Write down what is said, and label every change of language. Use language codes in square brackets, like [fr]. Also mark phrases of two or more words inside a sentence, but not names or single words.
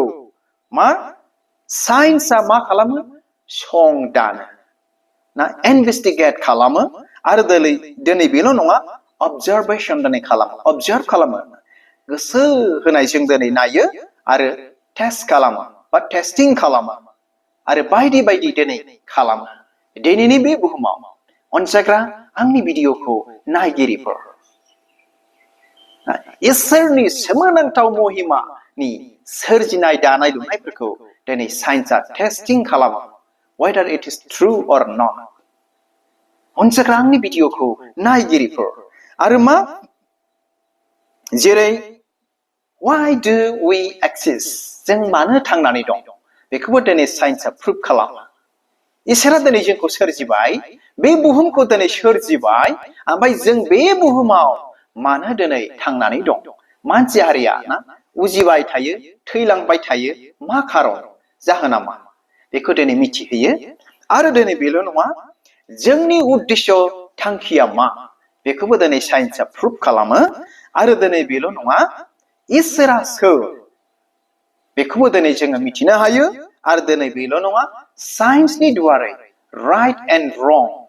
[brx] मा साइन्सआ मा खालामो संदानो ना इनभेस्टिगेट खालामो आरो दिनै बेल' नङा अबजारभेसन दिनै खालामो अबजार्भ खालामो गोसो होनायजों दिनै नायो आरो टेस्ट खालामो बा टेस्टिं खालामो आरो बायदि बायदि दिनै खालामो दिनैनि बे बुहुमाव अनसायग्रा आंनि भिडिअखौ नायगिरिफोर इसोरनि सोमोनांथाव महिमानि सोरजिनाय दानाय लुनायफोरखौ दिनै साइन्सआ टेस्टिं खालामो [en] whether it is true or not [brx] अनसायग्रा आंनि भिडिअखौ नायगिरिफोर आरो मा जेरै why [en] do we exist [brx] जों मानो थांनानै दं बेखौबो दिनै साइन्सआ प्रुभ खालामो इसोरा दिनै जोंखौ सोरजिबाय बे बुहुमखौ दिनै सोरजिबाय ओमफ्राय जों बे बुहुमाव मानो दिनै थांनानै दं मानसि हारिया ना उजिबाय थायो थैलांबाय थायो मा खारन जाहोना मा बेखौ दिनै मिथिहोयो आरो दिनै बेल' नङा जोंनि उद्देश्य थांखिया मा बेखौबो दिनै साइन्सआ प्रुभ खालामो आरो दिनै बेल' नङा इसोरा सोर बेखौबो दिनै जोङो मिथिनो हायो आरो दिनै बेल' नङा साइन्सनि दुवारै [en] right and wrong